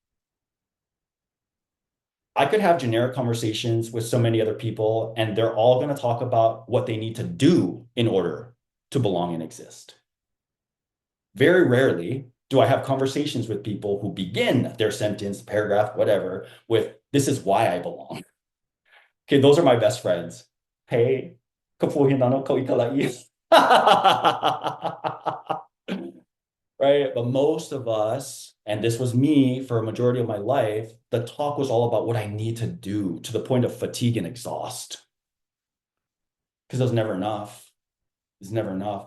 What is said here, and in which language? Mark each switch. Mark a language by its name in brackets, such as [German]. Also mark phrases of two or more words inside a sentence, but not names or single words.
[English] I could have generic conversations with so many other people, and they're all going to talk about what they need to do in order to belong and exist. Very rarely do I have conversations with people who begin their sentence, paragraph, whatever, with this is why I belong. Okay, those are my best friends. Hey, kapuhin ano ko ikalai. Right? But most of us, and this was me for a majority of my life, the talk was all about what I need to do to the point of fatigue and exhaust. Because it was never enough. It was never enough.